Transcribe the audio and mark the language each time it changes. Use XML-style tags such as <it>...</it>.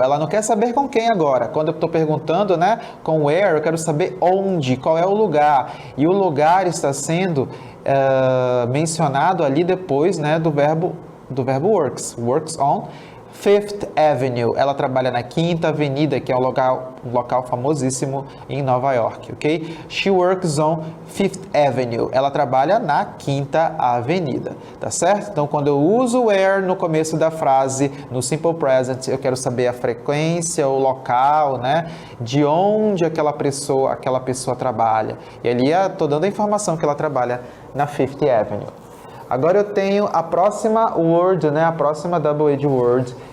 <pt>Ela não quer saber com quem agora. Quando eu estou perguntando, né, com where, eu quero saber onde, qual é o lugar. E o lugar está sendo mencionado ali depois, né, do verbo works.</pt> <en>Works on Fifth Avenue.</en> <pt>Ela trabalha na Quinta Avenida, que é um local famosíssimo em Nova York, ok?</pt> <en>She works on Fifth Avenue.</en> <pt>Ela trabalha na Quinta Avenida, tá certo? Então, quando eu uso where no começo da frase, no simple present, eu quero saber a frequência, o local, né? De onde aquela pessoa trabalha. E ali eu tô dando a informação que ela trabalha na Fifth Avenue. Agora eu tenho a próxima word, né? A próxima double age word,</pt>